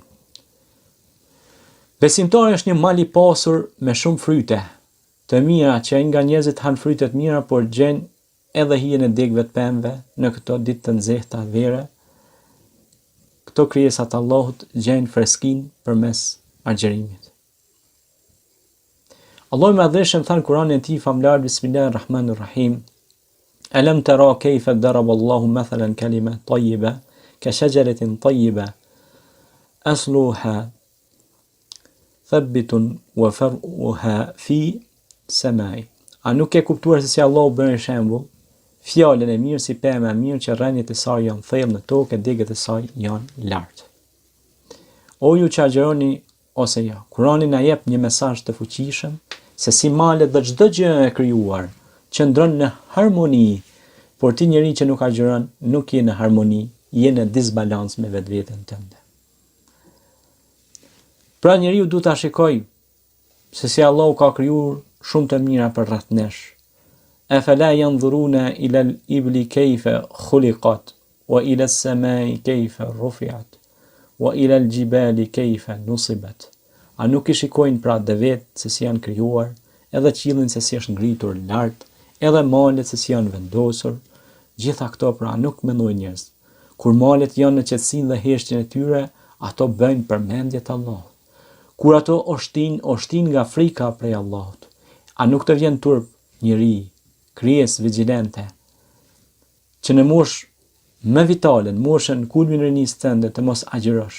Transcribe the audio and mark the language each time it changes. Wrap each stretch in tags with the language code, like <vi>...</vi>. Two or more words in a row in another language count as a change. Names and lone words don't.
<sq>Besimtari është një mal i pasur me shumë fryte të mira që nga njerëzit han fryte të mira, por gjen edhe hijen e degëve të pemëve në këto ditë të nxehta vere. Këto krijesat Allahut gjejnë freskinë përmes agjerimit. Allahu i Madhëshëm than Kur'anin e tij famlar, Bismillahirrahmanirrahim,</sq> <ar>ألم تر كيف ضرب الله مثلا كلمة طيبة كشجرة طيبة أصلها ثابت وفرعها في السماء.</ar> <sq>A nuk e kuptuar se si Allahu bën shembull fjalën e mirë si pemë e mirë që rrënjët e saj janë thellë në tokë e degët e saj janë lart. O ju që agjeroni ose ja, Kurani na jep një mesazh të fuqishëm se si malet dhe çdo gjë e krijuar qëndron në harmoni, por ti njeri që nuk agjeron, nuk je në harmoni, je në disbalans me vetveten tënde. Pra njeriu duhet ta shikoj se si Allahu ka krijuar shumë të mira për rreth nesh.</sq> <ar>أفلا ينظرون إلى الإبل كيف خلقت وإلى السماء كيف رفعت وإلى الجبال كيف نصبت.</ar> <sq>A nuk i shikojnë pra devet se si janë krijuar, edhe qiellin se si është ngritur lart, edhe malet se si janë vendosur, gjitha këto pra nuk mendojnë njerëz. Kur malet janë në qetësinë dhe heshtjen e tyre, ato bëjnë përmendje të Allahut. Kur ato oshtin nga frika prej Allahut, a nuk të vjen turp njeri, krijes vigjilente, që në moshë më vitale, në moshën kulmin e rinisë tënde të mos agjërosh.</sq>